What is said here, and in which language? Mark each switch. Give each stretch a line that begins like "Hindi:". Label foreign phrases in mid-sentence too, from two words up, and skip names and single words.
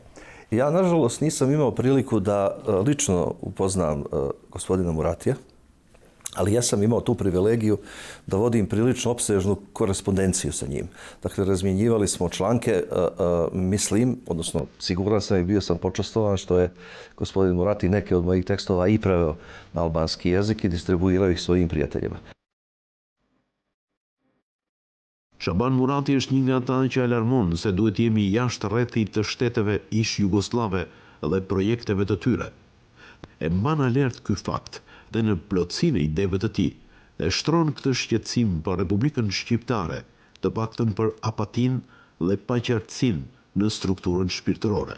Bosnian: Ja, nažalost, nisam imao priliku da lično upoznam gospodina Muratija, ali ja sam imao tu privilegiju da vodim prilično opsežnu korespondenciju sa njim. Dakle, razmjenjivali smo članke, mislim, odnosno siguran sam i bio sam počastovan što je gospodin Murati neke od mojih tekstova i preveo na albanski jezik i distribuirao ih svojim prijateljima.
Albanian: Shaban Murati është një nga ata që alarmon se duhet jemi jashtë rrethit të shteteve ish jugoslave dhe projekteve të tyre. E mban alert ky fakt dhe në plotësinë e ideve të tij dhe shtron këtë shqetësim për Republikën Shqiptare, të paktën për apatinë dhe paqartësinë në strukturën shpirtërore.